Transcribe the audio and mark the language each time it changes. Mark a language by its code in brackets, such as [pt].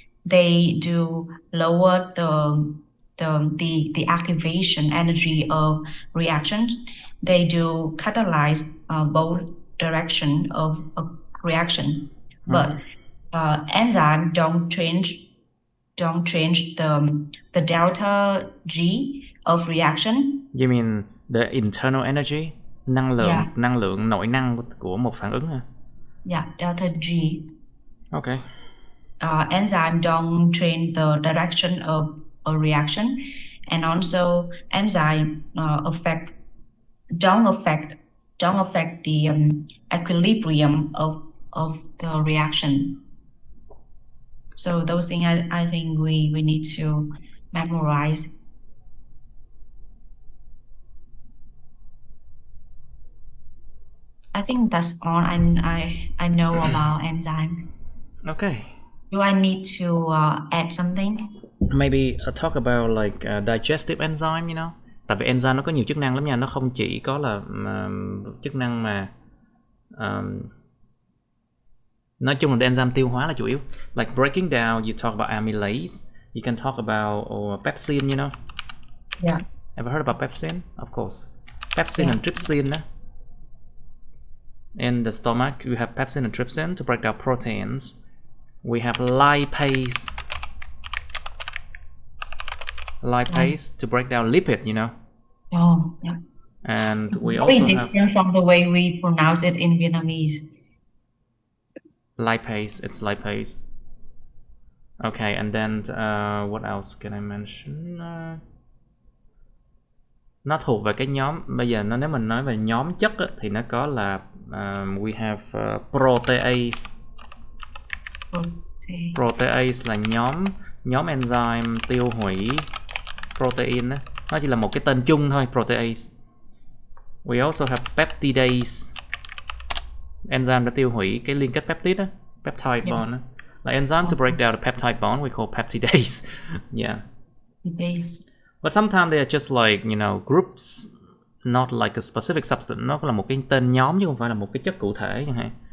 [en] They do lower the activation energy of reactions. They do catalyze both direction of a reaction. But enzymes don't change the delta G of reaction. You mean the internal energy? [vi] Năng lượng nội năng của một phản ứng hả? [en] Yeah, delta G. Okay. Enzyme don't change the direction of a reaction, and also enzyme don't affect the equilibrium of the reaction. So those things I think we need to memorize. I think that's all I know about enzyme. Okay. Do I need to add something? Maybe talk about like digestive enzyme, you know. [vi] Tại vì enzyme nó có nhiều chức năng lắm nha, nó không chỉ có là chức năng mà nói chung là enzyme tiêu hóa là chủ yếu. [en] Like breaking down, you talk about amylase. You can talk about pepsin, you know. Yeah. Ever heard about pepsin? Of course. Pepsin and trypsin. In the stomach, we have pepsin and trypsin to break down proteins. We have lipase to break down lipid, you know. Oh, yeah. And we very also different have from the way we pronounce it in Vietnamese. Lipase, it's lipase. Okay, and then what else can I mention? [vi] Nó thuộc về cái nhóm, bây giờ nếu mình nói về nhóm chất á, thì nó có là [en] we have protease. [vi] Protease là nhóm enzyme tiêu hủy protein đó. Nó chỉ là một cái tên chung thôi, protease. [en] We also have peptidase, [vi] enzyme đã tiêu hủy cái liên kết peptide đó, peptide bond đó. [en] Like enzyme to break down the peptide bond we call peptidase. Yeah. Peptidase. But sometimes they are just like, groups, not like a specific substance. [vi] Nó là một cái tên nhóm chứ không phải là một cái chất cụ thể chẳng hạn.